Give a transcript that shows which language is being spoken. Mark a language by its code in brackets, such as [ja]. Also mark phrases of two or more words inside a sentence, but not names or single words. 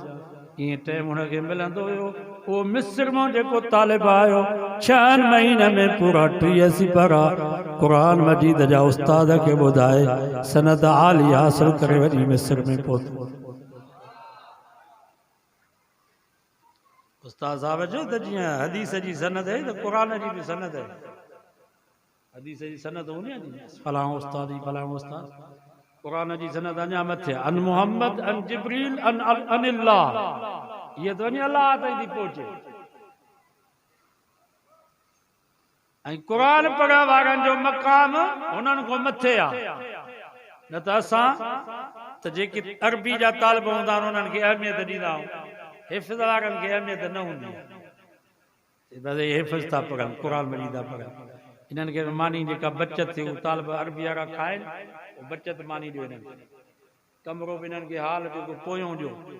[sd] ईअं टाइम हुनखे मिलंदो हुयो। वो मिस्र मां जेको तालिब आयो 6 महीने में पूरा 30 सिपरा क़ुरान मजीद जा उस्ताद के ॿुधाए सनद आली हासिल करे वरी मिस्र में पहुतो। उस्ताद साहब जो त जीअं हदीस जी सनद है त क़ुरान जी भी सनद है। हदीस जी सनद हूंदी आहे, फलाणो उस्ताद ही फलाणो उस्ताद, कुरान जी सनद अञा मथे [ar] عن محمد عن جبريل عن الله [ur] یہ تو [sd] वञी अल्लाह ताईं थी पहुचे ऐं कुरान पढ़ण वारनि जो मक़ाम हुननि खां मथे आहे न त असां त जेके अरबी जा तालिब हूंदा आहिनि उन्हनि खे अहमियत ॾींदा आहियूं हिफ़्ज़ वारनि खे अहमियत न हूंदी आहे हिफ़्ज़ था पढ़नि क़ुर मजीद था पढ़नि इन्हनि खे मानी जेका बचत थी उहा तालिब अरबी वारा खाइनि बचत मानी ॾियो हिननि कमरो बि हिननि खे हाल जेको पोयों ॾियो